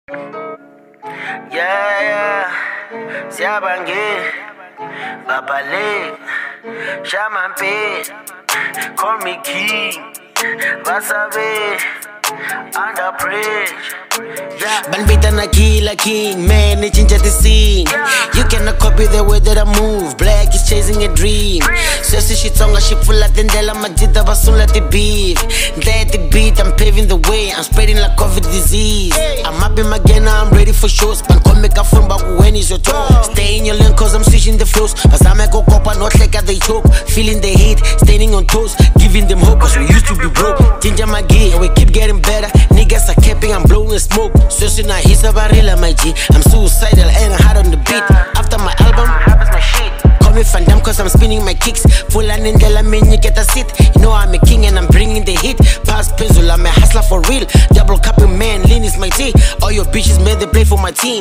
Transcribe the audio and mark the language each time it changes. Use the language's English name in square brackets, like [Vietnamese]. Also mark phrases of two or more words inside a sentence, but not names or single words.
[Zulu] Yeah, Siyabangena, baleka, mampela, [English] call me king, Vazame, under pressure. Vitana killer king, man, ncinca the scene. You cannot copy the way that I move. Blaq is chasing a dream. [Tsonga] Sweswi Xitsonga, xipfula, tindlela, majita, vasungula, tibeef. [English] Dlaye the beat, I'm paving the way. I'm spreading like COVID disease. I'm up in Magena, I'm ready for shows. But come make a phone back when is your toe. Stay in your lane cause I'm switching the flows. [Tsonga] Vazame, kopa, hleka, [English] they choke. Feeling the heat, standing on toes. Giving them hope cause we used to be broke. [Zulu] Cinca magiya, [English] we keep getting better. Niggas are capping, I'm blowing smoke. [Tsonga] Sweswi hisa, rila, magiya. [English] I'm suicidal and hard on the beat. After my album, My shit. call me Fandam cause I'm spinning my kicks. Full and tindlela, you get a seat. You know I'm a king and I'm bringing the heat. Past pencil, I'm a hustler for real. Double cupping man, lean is my tea. All your bitches made they play for my team.